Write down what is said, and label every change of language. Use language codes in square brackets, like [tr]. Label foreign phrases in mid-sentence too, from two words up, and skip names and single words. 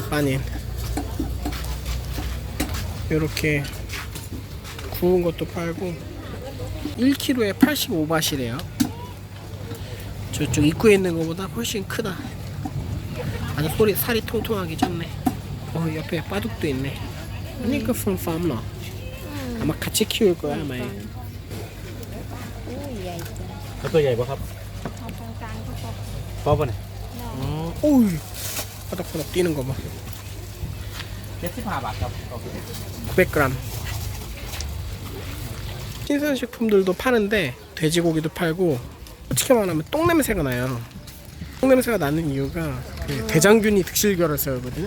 [ko] 빠닌 이렇게 구운 것도 팔고 1kg에 85바트래요. 저쪽 입구에 있는 것보다 훨씬 크다. 아주 살이 통통하게 쪘네. 옆에 바둑도 있네. 아니 그 [en] from farm [ko] 너. 아마 같이 키울 거야 아마. [th] ตัวใหญ่ปะครับพอป่ะเนี่ย [ko] 오이 바닥바닥 뛰는 거 봐. [th] 75 บาทครับ 900g. [ko] 신선식품들도 파는데 돼지고기도 팔고 솔직히 말하면 똥냄새가 나요. 똥냄새가 나는 이유가 그 대장균이 득실결해서거든요.